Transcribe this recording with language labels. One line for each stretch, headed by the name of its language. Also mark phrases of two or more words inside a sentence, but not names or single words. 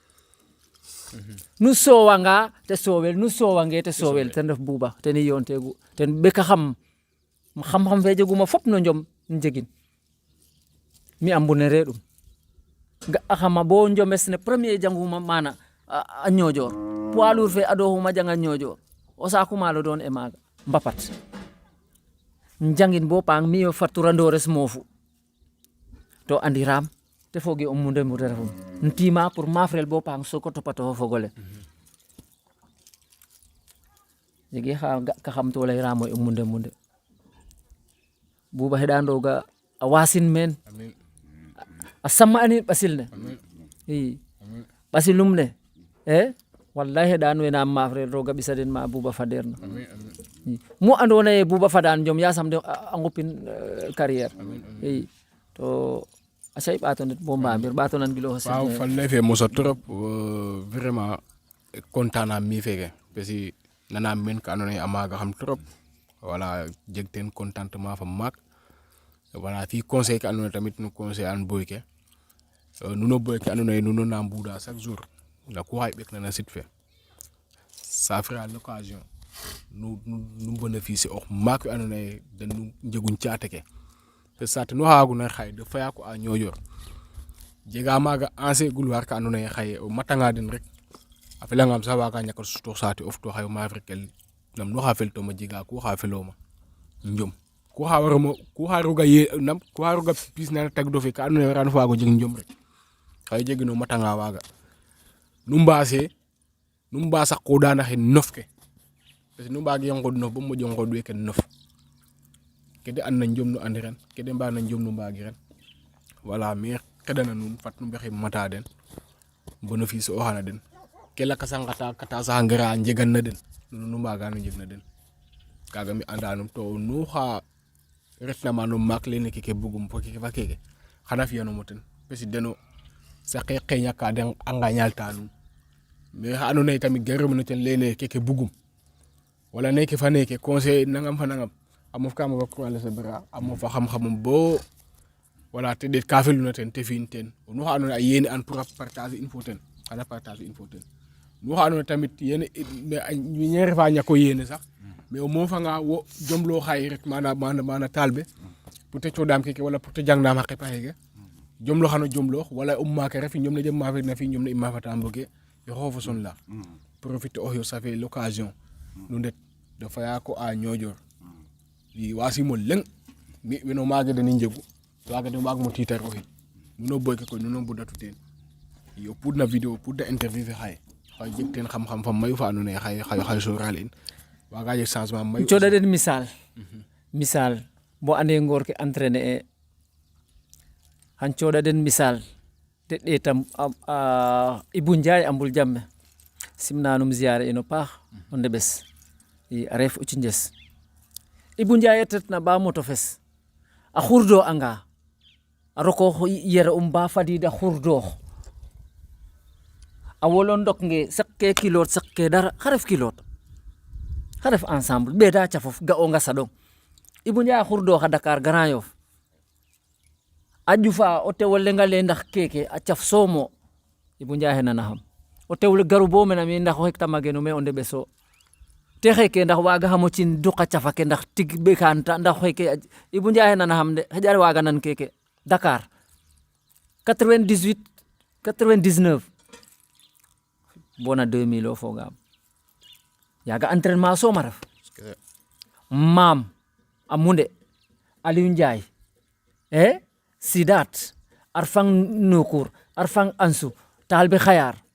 Serer: nu sowanga te sowel nu sowange te sowel ten ref Bouba ten i yoon tegu ten ɓeka xam fe jeguma fop no njom njegin mi a mbunere ɗum ga'axama bo njomes ne premier janguma mana a Niodior
French: poids lourd
Serer: fe adoxuma janga Niodior o saaku maalo doon e maaga mbapat njangin bo pang mi yo faturandores moofu to andiram te foge o Moundé refum ntima pour mafrel bo pang soko topato fogole jege xa ga ka xam to layramo o Moundé Bouba heɗandoga a wasin men a samma anin ɓasil ne i ɓasilum ne wallahi heɗan wena mafrel roga ɓisa den ma Bouba faderno mu andona ye Bouba fadan jom yasam de a ngupin carrière i to a say ɓato ndet bo mbamir ɓato nan gilo waaw faley fe mosa
French: trop vraiment content
Serer: na mi feke
French: parce que
Serer: nanam men ka andona ye a maaga xam trop wala jeg ten contentement fa maak wala fi conseil ka andona tamit no conseil an boy ke nuno boy ke andona ye nuno na mbuda
French: chaque jour
Serer: nda ku xay ɓek na sit fe
French: ça fera l'occasion
Serer: nu bénéficier ox maak we andona ye den nu njegun caate ke te saate nu xawaguna xaye de faya ko a Niodior jega maaga
French: ancien gloire
Serer: ka andona ye xaye o matanga den rek a felangam sax waga ñako sutoox saate of to xaye mafrikel nam nu xa feltoma jega ku xa feloma njom ku xa waramo ku xa roga ye nam ku xa roga pis na tag do fe ka andona ye warano fago jeg njom rek xaye jegino matanga waga nu mbasa qodana xe nof ke
French: parce que
Serer: nu mbagi ngod nof bo moƴo ngod weke nof kede an na njom nu andiren kede mba na njom nu mbagi ren
French: voilà mais
Serer: xedana nuun fat nu mbexey mata den bénéfice o xana den ke lakasa ngata kata sax ngara njegan na den nu mbaga no njeg na den kaga mi anda num to nu xa retna ma no mak lene keke bugum po keke fa keke xana fiya no moten pesi deno saqe qeña ka den anga ñalta num mais xa ando naye tamit gërëm na ten lene keke bugum wala neke fa neke conseil nangam fa nangam amof kama ba ko ala sabra amof fa xam-xamum bo wala te det ka felu na ten te fin ten no xa ando naye yene an
French: pour partager info
Serer: ten xana
French: partager info
Serer: ten no xa ando naye tamit yene ñu ñere fa ñako yene sax mais o mo fa nga wo jomlo xay rek mana talbe pour te chodam keke wala pour te jangdam xaqe paxege jomlo xano jomlo wala umma ke refi ñom na jëm ma fe na fi ñom na imma fa tamboge yo xofo son la profite o yo
French: ça fait l'occasion
Serer: nu ndet da faya ko a ñojor yi wasi mo leng mi weno maga de ni njegu waga de mag mo titar o hi nuno boyke ko nuno budatu ten yo pudna vidéo pudda interview fe xaye xay jeg ten xam xam fam mayu fa anu ne xay so ralin waga je changement mayu coda den misal bo ande ngor ke entraîner e han coda den misal te tam Ibou Ndiaye ambul jamme simnanum ziare ino paax onde bes i aref uci njes Ibou Ndiaye tetna ba moto fes a xurdo anga a roko yere ba fadida xurdo a wolon ndok nge sakke kilot sakke dara xaref kilot xaref ensemble be da cafof ga o nga sadong Ibou Ndiaye xurdo xa Dakar Grand Yoff a ƴufa o tewol le ngale ndax keke a caf somo Ibou Ndiaye nana xam o tewol garu bo mena mi ndax o hekta mageno me o ndeɓe so te xeke ndax waga xamo cin duqa cafa ke ndax tig ɓekanta ndax xeke Ibou Ndiaye nana xam de xeƴar waga nan keke Dakar 98 99 bona 2000 o fogam yaga entraînement soma ref mam a munde Aliou Ndiaye Sidat arfang nukur arfang ansu talbe khayar